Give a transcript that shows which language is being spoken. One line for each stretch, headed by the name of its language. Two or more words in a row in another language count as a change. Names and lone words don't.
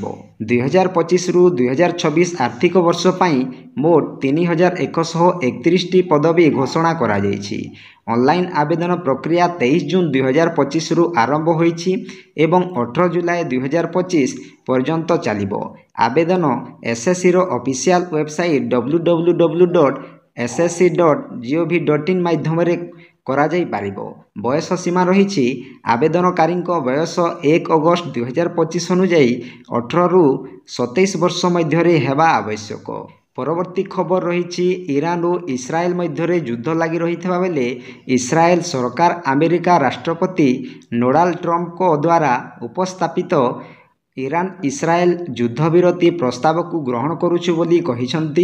Odia: 2025ରୁ 2026 ଆର୍ଥିକ ବର୍ଷ ପାଇଁ ମୋଟ 3131ଟି ପଦବୀ ଘୋଷଣା କରାଯାଇଛି। ଅନଲାଇନ ଆବେଦନ ପ୍ରକ୍ରିୟା 23 ଜୁନ 2025ରୁ ଆରମ୍ଭ ହୋଇଛି ଏବଂ 18 ଜୁଲାଇ 2025 ପର୍ଯ୍ୟନ୍ତ ଚାଲିବ। ଆବେଦନ SSCର
English: official website
Odia: www.ssc.gov.in ମାଧ୍ୟମରେ କରାଯାଇପାରିବ। ବୟସ ସୀମା ରହିଛି ଆବେଦନକାରୀଙ୍କ ବୟସ 1 ଅଗଷ୍ଟ 2025 ଅନୁଯାୟୀ 18ରୁ 27 ବର୍ଷ ମଧ୍ୟରେ ହେବା ଆବଶ୍ୟକ। ପରବର୍ତ୍ତୀ ଖବର ରହିଛି ଇରାନ ଓ ଇସ୍ରାଏଲ ମଧ୍ୟରେ ଯୁଦ୍ଧ ଲାଗି ରହିଥିବା ବେଳେ ଇସ୍ରାଏଲ ସରକାର ଆମେରିକା ରାଷ୍ଟ୍ରପତି ଡୋନାଲ୍ଡ ଟ୍ରମ୍ପଙ୍କ ଦ୍ୱାରା ଉପସ୍ଥାପିତ ଇରାନ-ଇସ୍ରାଏଲ ଯୁଦ୍ଧବିରତି ପ୍ରସ୍ତାବକୁ ଗ୍ରହଣ କରୁଛୁ ବୋଲି କହିଛନ୍ତି।